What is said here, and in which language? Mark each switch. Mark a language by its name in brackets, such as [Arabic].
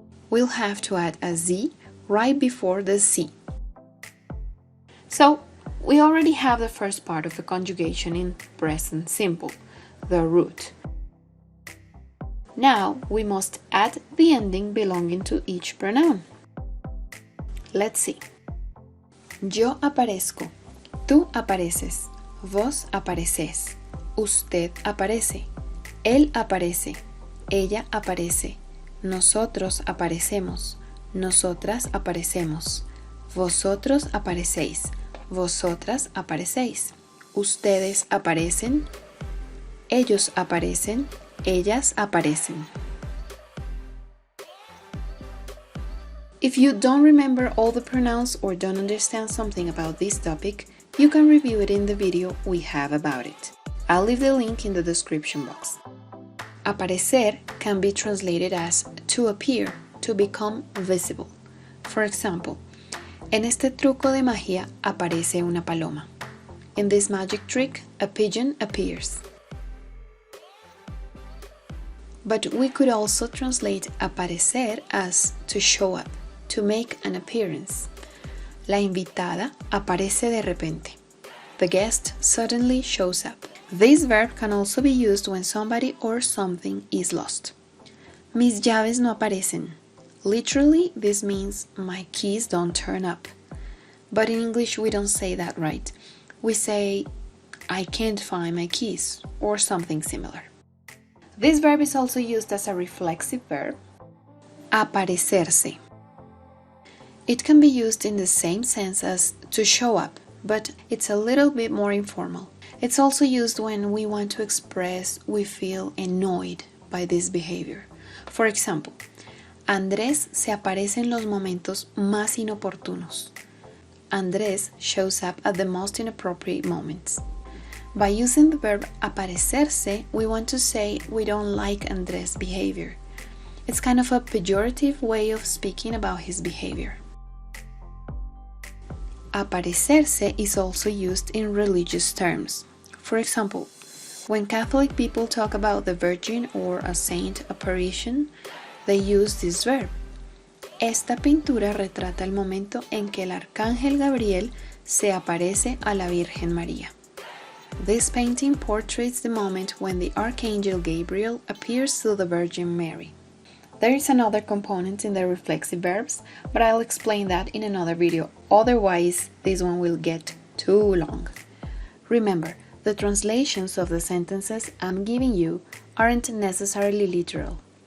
[English] We'll have to add a z right before the c. So, we already have the first part of the conjugation in present simple, the root. Now, we must add the ending belonging to each pronoun. Let's see. [Spanish] Yo aparezco, tú apareces, vos apareces, usted aparece, él aparece, ella aparece, nosotros aparecemos, nosotras aparecemos, vosotros aparecéis, vosotras aparecéis, ustedes aparecen, ellos aparecen, ellas aparecen. [English] If you don't remember all the pronouns or don't understand something about this topic, you can review it in the video we have about it. I'll leave the link in the description box. Aparecer can be translated as to appear, to become visible. For example, [Spanish] en este truco de magia aparece una paloma. [English] In this magic trick, a pigeon appears. But we could also translate aparecer as to show up, to make an appearance. [Spanish] La invitada aparece de repente. [English] The guest suddenly shows up. This verb can also be used when somebody or something is lost. [Spanish] Mis llaves no aparecen. [English] Literally, this means my keys don't turn up. But in English, we don't say that right. We say, I can't find my keys, or something similar. This verb is also used as a reflexive verb, aparecerse. It can be used in the same sense as to show up, but it's a little bit more informal. It's also used when we want to express we feel annoyed by this behavior. For example, [Spanish] Andrés se aparece en los momentos más inoportunos. [English] Andrés shows up at the most inappropriate moments. By using the verb aparecerse, we want to say we don't like Andrés' behavior. It's kind of a pejorative way of speaking about his behavior. Aparecerse is also used in religious terms. For example, when Catholic people talk about the Virgin or a saint apparition, they use this verb. [Spanish] Esta pintura retrata el momento en que el arcángel Gabriel se aparece a la Virgen María. [English] This painting portrays the moment when the archangel Gabriel appears to the Virgin Mary. There is another component in the reflexive verbs, but I'll explain that in another video, otherwise this one will get too long. Remember, the translations of the sentences I'm giving you aren't necessarily literal.